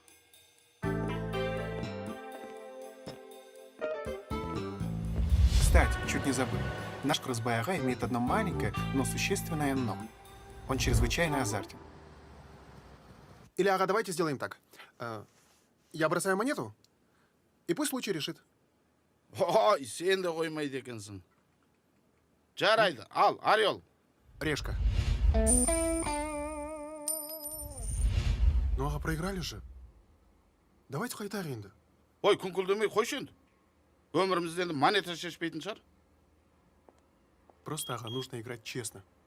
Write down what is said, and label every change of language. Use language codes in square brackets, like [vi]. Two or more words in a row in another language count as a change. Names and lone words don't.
[ru] Кстати, чуть не забыл. Наш Красбай-ага имеет одно маленькое, но существенное «но». Он чрезвычайно азартен. Или, ага, давайте сделаем так. Я бросаю монету, и пусть случай решит. [kk] Ой, сен де қоймайды екенсің. Жарайды, ал, [ru] орел. Решка. Ну, ага, проиграли же. [kk] Давайте қайтар енді. Ой, күңкілдемей қойшы енді. Өмірімізде енді монета шешпейтін шығар. [ru] Просто, ага, нужно играть честно.